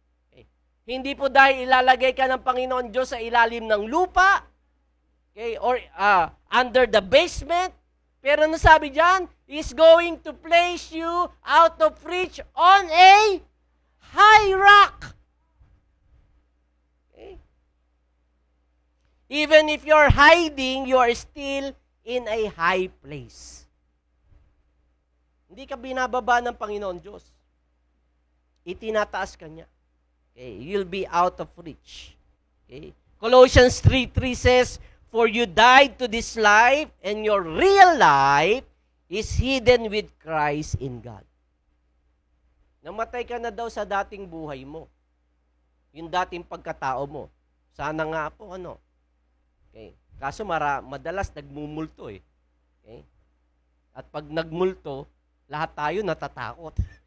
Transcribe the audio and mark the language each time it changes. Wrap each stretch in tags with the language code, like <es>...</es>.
<en>Okay.</en> <tl>Hindi po dahil ilalagay ka ng Panginoon Diyos sa ilalim ng lupa,</tl> <en>okay, or under the basement,</en> <tl>pero nasabi dyan,</tl> <en>He's going to place you out of reach on a high rock. Okay. Even if you're hiding, you are still in a high place.</en> <tl>Hindi ka binababa ng Panginoon Diyos. Itinataas ka niya.</tl> <en>Okay, you'll be out of reach. Okay. Colossians 3:3 says, for you died to this life, and your real life is hidden with Christ in God.</en> <tl>Namatay ka na daw sa dating buhay mo. Yung dating pagkatao mo. Sana nga po, Okay. Kaso madalas nagmumulto eh. Okay. At pag nagmulto, lahat tayo natatakot.</tl>